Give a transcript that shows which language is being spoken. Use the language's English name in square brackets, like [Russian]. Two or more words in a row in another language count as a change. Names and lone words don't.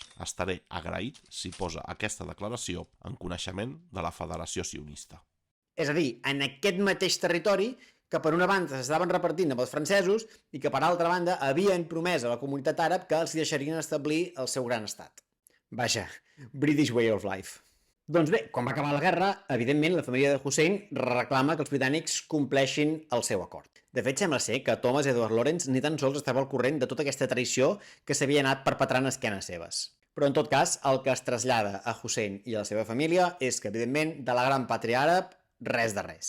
[Catalan] Estaré agraït si posa aquesta declaració en coneixement de la Federació Sionista. És a dir, en aquest mateix territori que per una banda s'estaven repartint amb els francesos i que per altra banda havien promès a la comunitat àrab que els deixarien establir el seu gran estat. Vaja, [English] British way of life. [Catalan] Doncs bé, quan va acabar la guerra, evidentment la família de Hussein reclama que els britànics compleixin el seu acord. De fet, sembla ser que Thomas Edward Lawrence ni tan sols estava al corrent de tota aquesta traïció que s'havia anat perpetrant a esquenes seves. Però en tot cas, el que es trasllada a Hussein i a la seva família és que, evidentment, de la gran pàtria àrab, res de res.